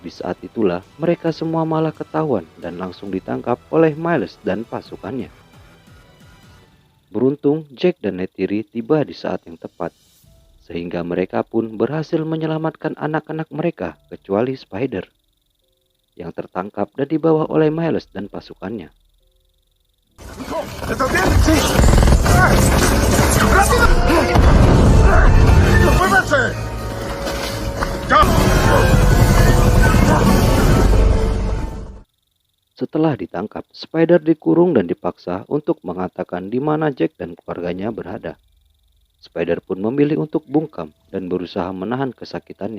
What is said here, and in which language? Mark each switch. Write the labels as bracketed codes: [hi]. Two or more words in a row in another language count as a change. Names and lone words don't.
[id] Di saat itulah mereka semua malah ketahuan dan langsung ditangkap oleh Miles dan pasukannya. Beruntung Jack dan Neytiri tiba di saat yang tepat, sehingga mereka pun berhasil menyelamatkan anak-anak mereka kecuali Spider, yang tertangkap dan dibawa oleh Miles dan pasukannya. [es] ¿Estás bien? Sí. ¡Rápido! ¡Muévanse! ¡Ya! [id] Setelah ditangkap, Spider dikurung dan dipaksa untuk mengatakan di mana Jack dan keluarganya berada. Spider pun memilih untuk bungkam dan berusaha menahan kesakitannya.